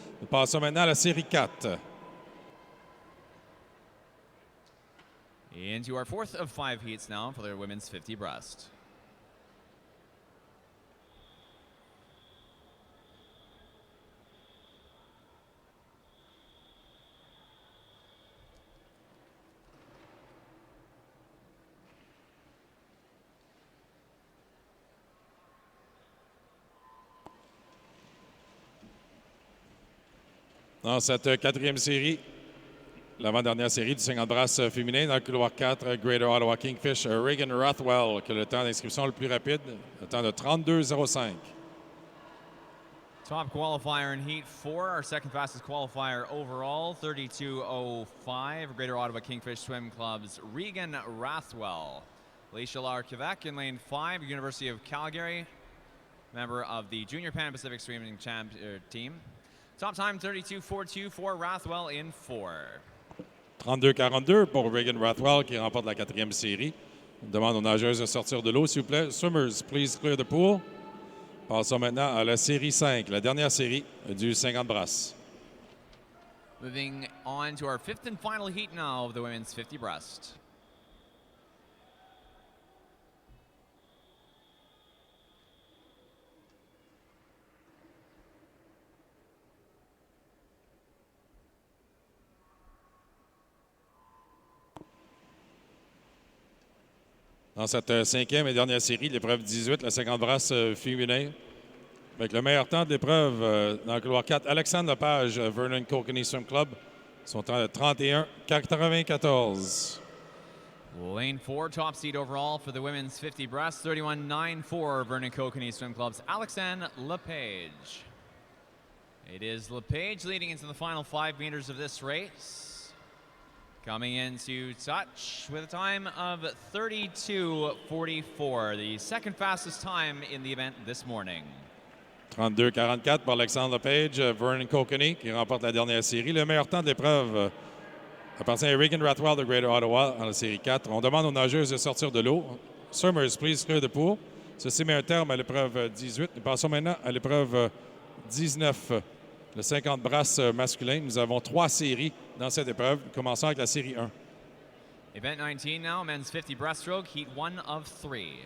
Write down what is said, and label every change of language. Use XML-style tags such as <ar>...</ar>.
<fr>Nous passons maintenant à la série 4.</fr> <en>Into our 4th of 5 heats now for their women's 50 breast.</en> <fr>Dans cette quatrième série, l'avant-dernière série du 50 brasses féminin, dans le couloir 4, Greater Ottawa Kingfish, Reagan Rothwell, qui a le temps d'inscription le plus rapide, le temps de 32-05.</fr> <en>Top qualifier in Heat 4, our second fastest qualifier overall, 32.05. Greater Ottawa Kingfish Swim Club's Regan Rothwell. Alicia Lar-Quebec in lane 5, University of Calgary. member of the Junior Pan Pacific Swimming Team. Top time 32.42 for Rathwell in 4.</en> <fr>32-42 pour Reagan Rathwell qui remporte la 4e série. On demande aux nageuses de sortir de l'eau, s'il vous plaît.</fr> <en>Swimmers, please clear the pool.</en> <fr>Passons maintenant à la série 5, la dernière série du 50 brasses.</fr> <en>Moving on to our 5th and final heat now of the women's 50 breast.</en> <fr>Dans cette 5e et dernière série, l'épreuve 18, la 50 brasses féminin. Avec le meilleur temps de l'épreuve dans le couloir 4, Alexandre Lepage, Vernon Kokanee Swim Club. Son temps de 31-94.</fr> <en>Lane 4, top seed overall for the women's 50 breast, 31.94 Vernon Kokanee Swim Club's Alexandre Lepage. It is Lepage leading into the final 5 meters of this race. Coming into touch with a time of 32.44, the second fastest time in the event this morning.</en> <fr>32-44 pour Alexandre Lepage, Vernon Kokanee qui remporte la dernière série. Le meilleur temps de l'épreuve appartient à Reagan Rathwell de Greater Ottawa dans la série 4. On demande aux nageuses de sortir de l'eau.</fr> <en>Swimmers, please clear the pool.</en> <fr>Ceci met un terme à l'épreuve 18. Nous passons maintenant à l'épreuve 19. Le 50 brasses masculin. Nous avons 3 séries dans cette épreuve. Commençons avec la série 1.</fr> <en>Event 19 now, men's 50 breaststroke, heat 1 of 3.</en>